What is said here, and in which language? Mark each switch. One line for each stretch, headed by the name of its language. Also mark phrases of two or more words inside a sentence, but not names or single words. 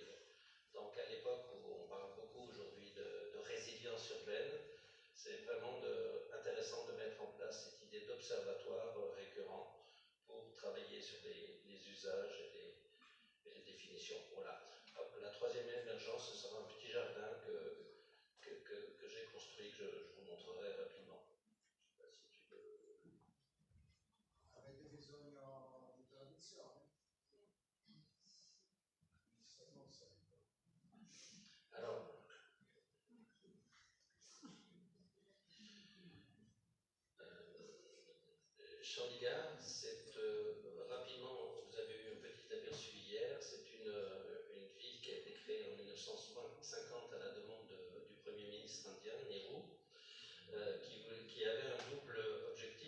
French: Donc à l'époque où on parle beaucoup aujourd'hui de résilience urbaine, c'est vraiment intéressant de mettre en place cette idée d'observatoire récurrent pour travailler sur les usages et les définitions. Voilà. La troisième émergence, ce sera un petit jardin que j'ai construit, que je vous montrerai rapidement. Je ne sais pas si tu veux.
Italian: Avete bisogno di traduzione? Non sempre.
French: Alors, Chandigarh, c'est rapidement, vous avez eu un petit aperçu hier, c'est une ville qui a été créée en 1950 à la demande du Premier ministre indien, Nehru, qui avait un double objectif.